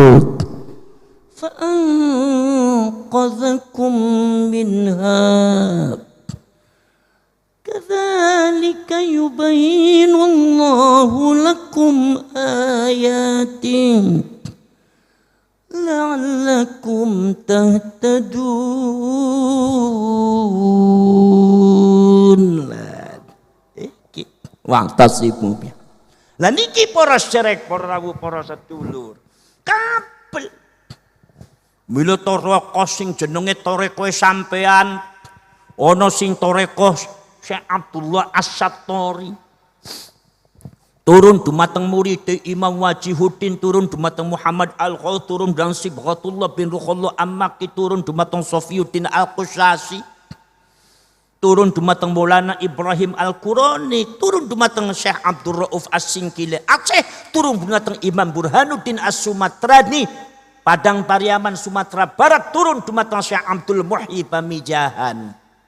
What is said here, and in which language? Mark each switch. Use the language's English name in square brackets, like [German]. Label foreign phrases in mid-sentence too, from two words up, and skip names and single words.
[Arabic] فأنقذكم منها كذلك يبين الله لكم آياته لعلكم تهتدون. واعتصموا بـ. [Javanese] Lah niki para sedherek, para rawuh, para sedulur. Kabel. Mila toreko sing jenenge toreko sampean ana sing toreko Syekh Abdullah As-Sattori. Turun dumateng murid Imam Wajihuddin, turun dumateng Muhammad Al-Qaul, turun dan Sibghatullah bin Ruhullah Am-Makki, turun dumateng Sofiyuddin Al-Qusyasi, turun dumateng Maulana Ibrahim Al-Qurani, turun dumateng Syekh Abdul Rauf As-Singkile Aceh, turun dumateng Imam Burhanuddin As-Sumatrani Padang Pariaman Sumatera Barat, turun dumateng Syekh Abdul Muhyi Pamijahan.